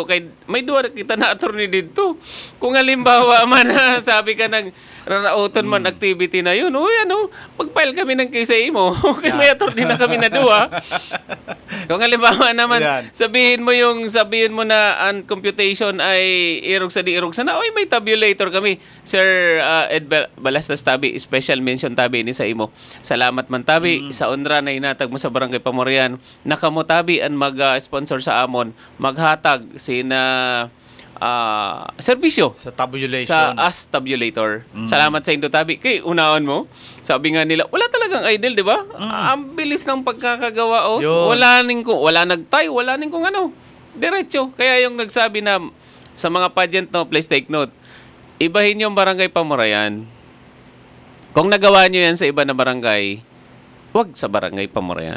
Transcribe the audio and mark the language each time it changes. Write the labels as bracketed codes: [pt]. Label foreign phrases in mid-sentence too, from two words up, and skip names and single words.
[bik] Kaya may duwa kita na attorney dito. Kung halimbawa man, sabi ka ng rarauton man activity na yun, pag-file kami ng case mo, kaya may attorney na kami na duwa. Kung halimbawa naman, sabihin mo na ang computation ay irog sa na, may tabulator kami. Sir Ed Balastas Tabi, special mention Tabi ni sa imo. Salamat man Tabi, sa onra na inatag mo sa Barangay Pamorayan. Nakamo Tabi ang mag-sponsor sa amon, maghatag sina serbisyo Sa tabulation. sa as tabulator. Salamat sa Indotabi. [tl] Kay unaon mo, sabi nga nila, wala talagang idol, di ba? Ang bilis ng pagkakagawa. Oh. Yun. [bik] Wala nagtay, wala ning kung ano. [tl] Diretso. Kaya yung nagsabi na sa mga pageant, no, [en] please take note. [tl] Ibahin yung barangay Pamurayan. Kung nagawa nyo yan sa iba na barangay, wag sa barangay Pamurayan.